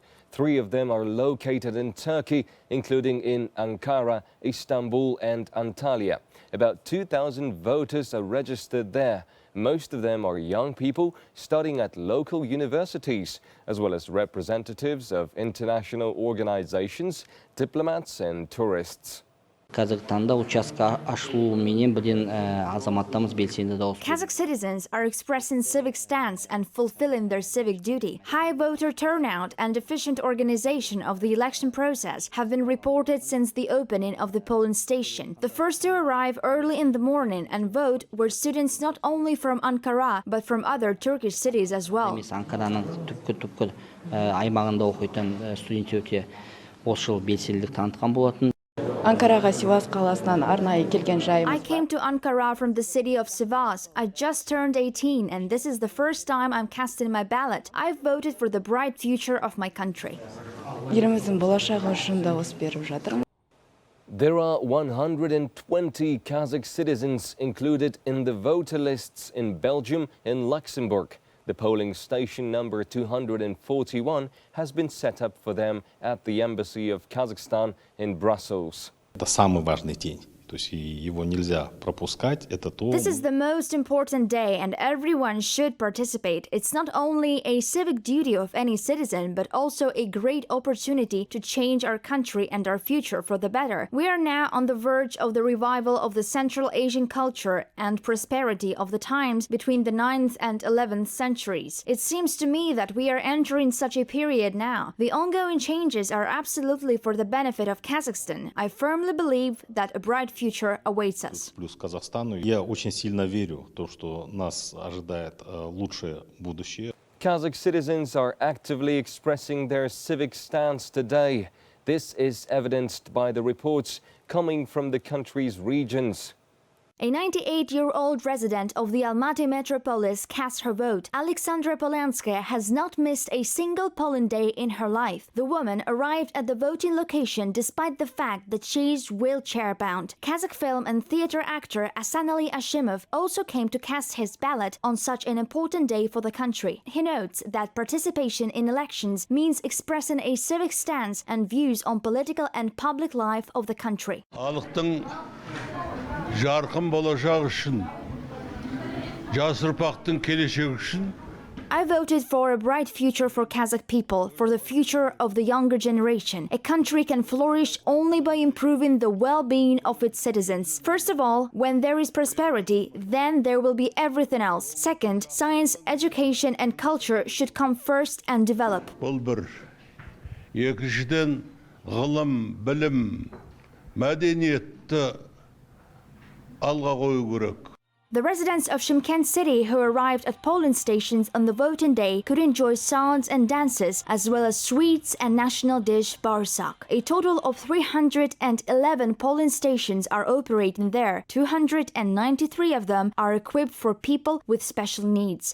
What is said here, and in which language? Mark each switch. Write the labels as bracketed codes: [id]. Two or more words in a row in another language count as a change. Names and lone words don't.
[en] 3 of them are located in Turkey, including in Ankara, Istanbul and Antalya. About 2,000 voters are registered there. Most of them are young people studying at local universities, as well as representatives of international organizations, diplomats and tourists. [kk] Kazakhstanda участка ашылу менен бірден азаматтарымыз белсенді дауыс. [en] Kazakh citizens are expressing civic stance and fulfilling their civic duty. High voter turnout and efficient organization of the election process have been reported since the opening of the polling station. The first to arrive early in the morning and vote were students not only from Ankara but from other Turkish cities as well. [kk] Анкараның түпкір аймағында оқитын студенттер өте осы жыл белсенділік танытқан болатын. Анкараға Сивас қаласынан арнайы келген жайымыз. [en] I came to Ankara from the city of Sivas. I just turned 18 and this is the first time I'm casting my ballot. I've voted for the bright future of my country. [kk] Еліміздің болашағы үшін дауыс беріп жатырмын. [en] There are 120 Kazakh citizens included in the voter lists in Belgium and Luxembourg. The polling station number 241 has been set up for them at the Embassy of Kazakhstan in Brussels. [ru] Это самый важный день. То есть его нельзя пропускать. Это то. [en] This is the most important day and everyone should participate. It's not only a civic duty of any citizen, but also a great opportunity to change our country and our future for the better. We are now on the verge of the revival of the Central Asian culture and prosperity of the times between the 9th and 11th centuries. It seems to me that we are entering such a period now. The ongoing changes are absolutely for the benefit of Kazakhstan. I firmly believe that a bright future awaits us. [ru] Плюс Казахстану. Я очень сильно верю в то, что нас ожидает лучшее будущее. [en] Kazakh citizens are actively expressing their civic stance today. This is evidenced by the reports coming from the country's regions. A 98-year-old resident of the Almaty metropolis cast her vote. Alexandra Polanskaya has not missed a single polling day in her life. The woman arrived at the voting location despite the fact that she's wheelchair-bound. Kazakh film and theater actor Asanali Ashimov also came to cast his ballot on such an important day for the country. He notes that participation in elections means expressing a civic stance and views on political and public life of the country. [kk] Жарқын болашақ үшін, жас ұрпақтың келешегі үшін. [en] I voted for a bright future for Kazakh people, for the future of the younger generation. A country can flourish only by improving the well-being of its citizens. First of all, when there is prosperity, then there will be everything else. Second, science, education and culture should come first and develop. [kk] Бұл бір. Екіншіден, ғылым, білім, мәдениет, тәртіпті алға қою керек. [en] The residents of Shymkent city who arrived at polling stations on the voting day could enjoy songs and dances, as well as sweets and national dish barsak. A total of 311 polling stations are operating there. 293 of them are equipped for people with special needs.